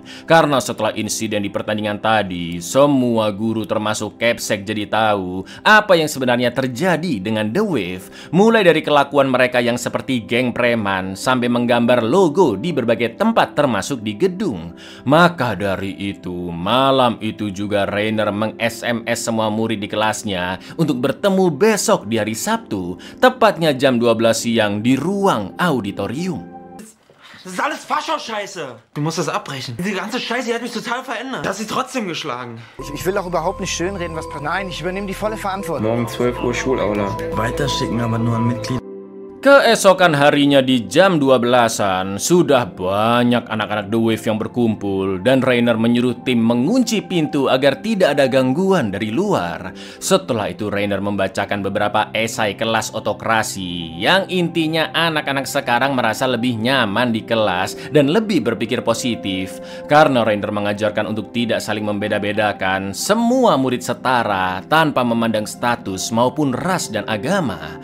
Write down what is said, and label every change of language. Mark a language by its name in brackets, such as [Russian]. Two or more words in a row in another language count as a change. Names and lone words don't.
[Indonesian] Karena setelah insiden di pertandingan tadi, semua guru termasuk Capsec jadi tahu apa yang sebenarnya terjadi dengan The Wave, mulai dari kelakuan mereka yang seperti geng preman sampai menggambar logo di berbagai tempat termasuk di gedung. Maka dari itu, malam itu juga Rainer meng-SMS semua murid di kelasnya untuk bertemu besok di hari Sabtu, tepatnya jam 12 siang di ruang auditorium. [German] Das ist alles Fascho-Scheiße. Du musst das abbrechen. Diese ganze Scheiße, die hat mich total verändert. Du hast sie trotzdem geschlagen. Ich will auch überhaupt nicht schönreden, was passiert. Nein, ich übernehme die volle Verantwortung. Morgen 12 Uhr Schulaula. Weiter schicken aber nur an Mitglieder. [Indonesian] Keesokan harinya di jam 12-an, sudah banyak anak-anak The Wave yang berkumpul dan Rainer menyuruh tim mengunci pintu agar tidak ada gangguan dari luar. Setelah itu Rainer membacakan beberapa esai kelas otokrasi yang intinya anak-anak sekarang merasa lebih nyaman di kelas dan lebih berpikir positif karena Rainer mengajarkan untuk tidak saling membeda-bedakan, semua murid setara tanpa memandang status maupun ras dan agama.